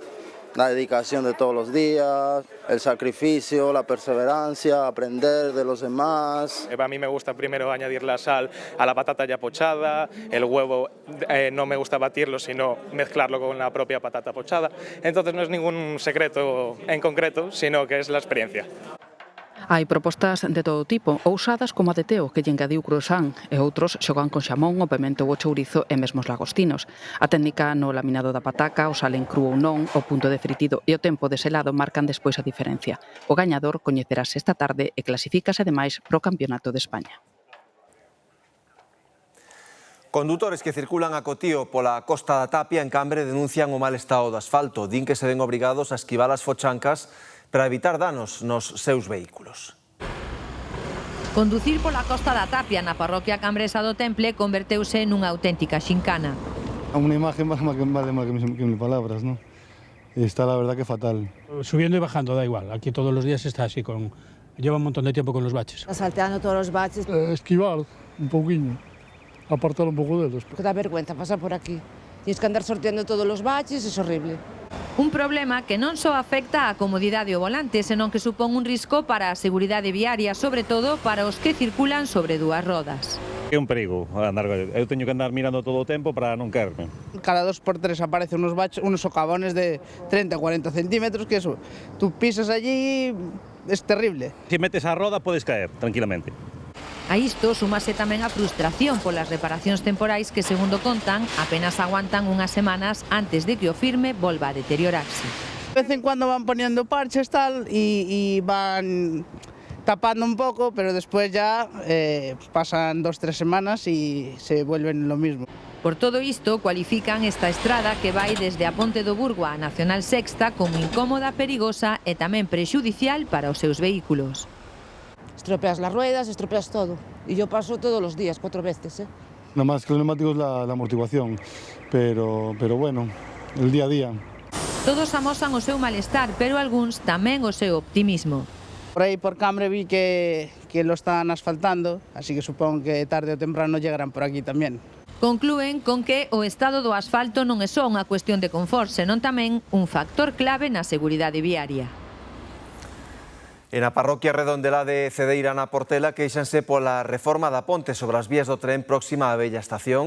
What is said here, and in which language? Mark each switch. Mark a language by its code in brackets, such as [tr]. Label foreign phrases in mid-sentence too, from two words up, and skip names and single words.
[es] La dedicación de todos los días, el sacrificio, la perseverancia, aprender de los demás. A mí me gusta primero añadir la sal a la patata ya pochada, el huevo no me gusta batirlo, sino mezclarlo con la propia patata pochada. Entonces no es ningún secreto en concreto, sino que es la experiencia. [gl] Hai propostas de todo tipo, ousadas como a de Teo, que lle engadiu croissant, e outros xogan con xamón, o pemento ou o chourizo e mesmo os lagostinos. A técnica no laminado da pataca, o sal en cru ou non, o punto de fritido e o tempo de selado marcan despois a diferencia. O gañador coñecerase esta tarde e clasifícase ademais pro Campeonato de España. Condutores que circulan a cotío pola Costa da Tapia en Cambre denuncian o mal estado do asfalto. Din que se ven obrigados a esquivar as fochancas para evitar danos nos seus vehículos. Conducir pola Costa da Tapia na parroquia cambresa do Temple converteuse nunha auténtica xincana. [es] Una imagen vale más que mil palabras, ¿no? Está la verdad que fatal. Subiendo y bajando, da igual. Aquí todos los días está así, lleva un montón de tiempo con los baches. Salteando todos los baches. Esquivar un poquinho, apartar un poco de ellos. Que da vergüenza pasar por aquí. Tienes que andar sorteando todos los baches, es horrible. [gl] Un problema que non só afecta á comodidade ao volante, senón que supón un risco para a seguridade viaria, sobre todo para os que circulan sobre dúas rodas. É un perigo andar, eu teño que andar mirando todo o tempo para non caerme. [es] Cada 2 por 3 aparecen unos baches, unos socavones de 30 o 40 centímetros, que eso, tú pisas allí, es terrible. [gl] Se metes a roda podes caer tranquilamente. A isto súmase tamén a frustración polas reparacións temporais que, segundo contan, apenas aguantan unhas semanas antes de que o firme volva a deteriorarse. [es] De vez en cuando van poniendo parches tal y van tapando un poco, pero después ya pasan 2-3 semanas y se vuelven lo mismo. [gl] Por todo isto, cualifican esta estrada que vai desde a Ponte do Burgo á Nacional Sexta como incómoda, perigosa e tamén prexudicial para os seus vehículos. [es] Estropeas las ruedas, estropeas todo. Y yo paso todos los días, 4 veces. Nada más que los neumáticos la amortiguación, pero bueno, el día a día. [gl] Todos amosan o seu malestar, pero algúns tamén o seu optimismo. Por aí [es] por Cambre vi que lo están asfaltando, así que supongo que tarde o temprano llegarán por aquí tamén. [gl] Conclúen con que o estado do asfalto non é só unha cuestión de confort, senón tamén un factor clave na seguridade viaria. En a parroquia Redondelá de Cedeira na Portela queixanse pola reforma da ponte sobre as vías do tren próxima á vella estación.